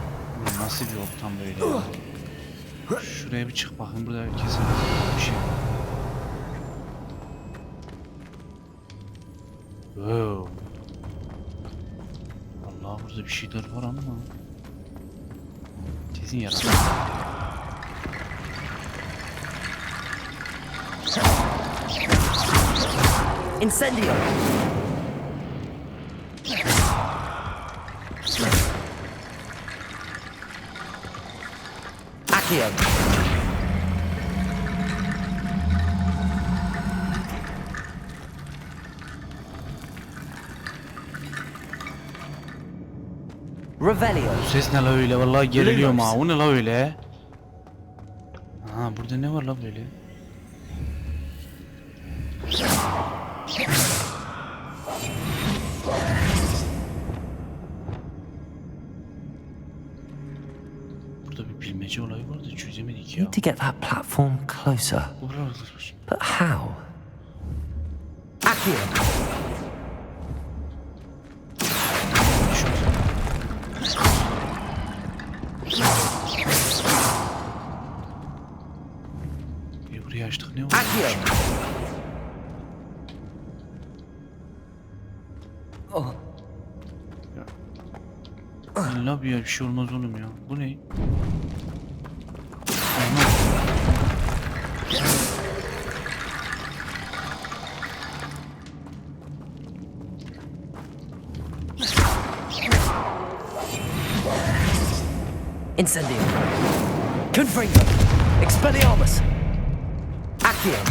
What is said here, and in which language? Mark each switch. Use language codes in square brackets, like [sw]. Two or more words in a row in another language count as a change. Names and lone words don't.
[tr] Nasıl bir ortam böyle ya? Şuraya bir çık bakayım, burada kesin bir şey var. Wow. Vallahi burada bir şeyler var ama kesin yaratık. Incendio. Accio. Revelio. Bu ses ne la öyle? Vallahi geriliyorum ha. O ne la öyle? Ha burada ne var la böyle? Burada bir bilmece olayı var da çözemedik ya. [en] Need to get that platform closer. [tr] Bu buralar. [en] But how? [tr] Accio. Burayı açtık ne oldu? Accio. Allah bir şey olmaz oğlum ya. Bu ne? Incendio. Confringo. Expelliarmus. Accio.